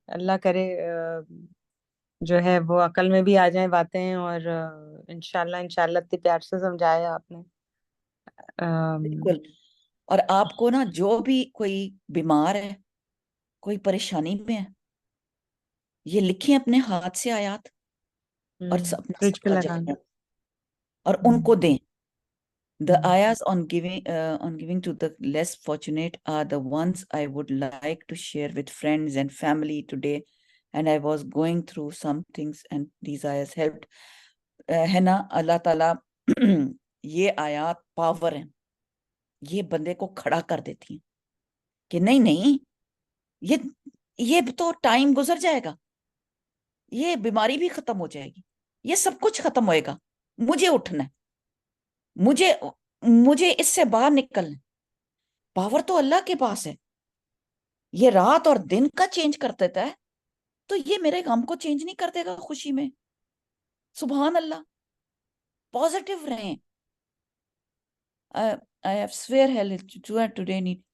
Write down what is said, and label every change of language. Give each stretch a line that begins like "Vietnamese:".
Urdu: اللہ کرے جو ہے وہ عقل میں بھی آ جائیں باتیں، اور انشاءاللہ اتنے پیار سے سمجھایا آپ نے. بالکل. اور آپ کو نا جو بھی کوئی بیمار ہے، کوئی پریشانی میں ہے، یہ لکھیں اپنے ہاتھ سے آیات اور اپنا فریج پہ صدقہ لگانا. جاریہ اور ان کو دیں. The ہم،
English: ayahs on giving to the less fortunate are the ones I would like to share with friends and family today. And I was going through some things and these ayahs helped.
Urdu: ہے نا، اللہ تعالیٰ یہ آیات power ہیں، یہ بندے کو کھڑا کر دیتی ہیں کہ نہیں نہیں، یہ تو ٹائم گزر جائے گا، یہ بیماری بھی ختم ہو جائے گی، یہ سب کچھ ختم ہوئے گا، مجھے اٹھنا ہے، مجھے اس سے باہر نکلنا ہے. پاور تو اللہ کے پاس ہے. یہ رات اور دن کا چینج کر دیتا ہے، تو یہ میرے غم کو چینج نہیں کر دے گا خوشی میں. سبحان اللہ. پازیٹیو رہیں. I have swear hell today need.